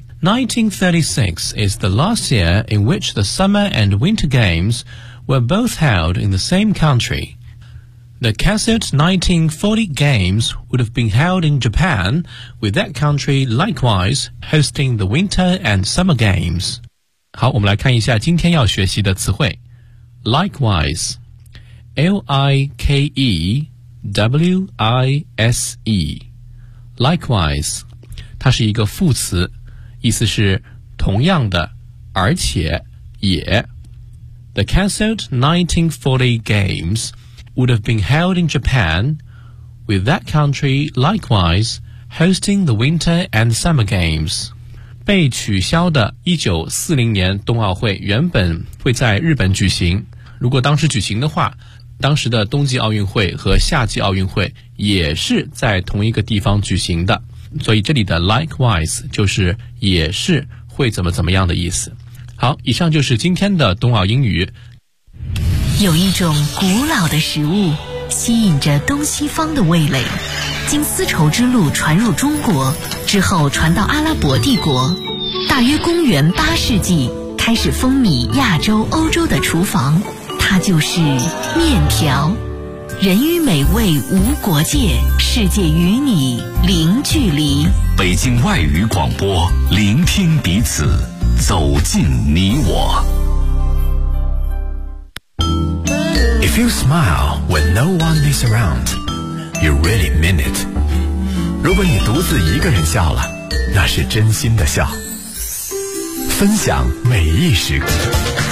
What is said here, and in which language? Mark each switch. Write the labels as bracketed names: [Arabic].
[English] 1936 is the last year in which the Summer and Winter Games were both held in the same country. The cancelled 1940 Games would have been held in Japan, with that country likewise hosting the Winter and Summer Games. [Chinese] 好，我们来看一下今天要学习的词汇。 Likewise, L-I-K-E-W-I-S-E, likewise, 它是一个副词，意思是同样的，而且也。 [English] The cancelled 1940 Games would have been held in Japan, with that country likewise hosting the Winter and Summer Games. [Chinese] 被取消的1940年冬奥会原本会在日本举行，如果当时举行的话，当时的冬季奥运会和夏季奥运会也是在同一个地方举行的，所以这里的 likewise 就是也是会怎么怎么样的意思。好，以上就是今天的冬奥英语。有一种古老的食物吸引着东西方的味蕾，经丝绸之路传入中国之后传到阿拉伯帝国，大约公元8世纪开始风靡亚洲欧洲的厨房，它就是面条。人与美味无国界，世界与你零距离。北京外语广播，聆听彼此，走进你我。 [English] If you smile when no one is aroundYou really mean it. [Chinese] 如果你独自一个人笑了，那是真心的笑。分享每一时刻。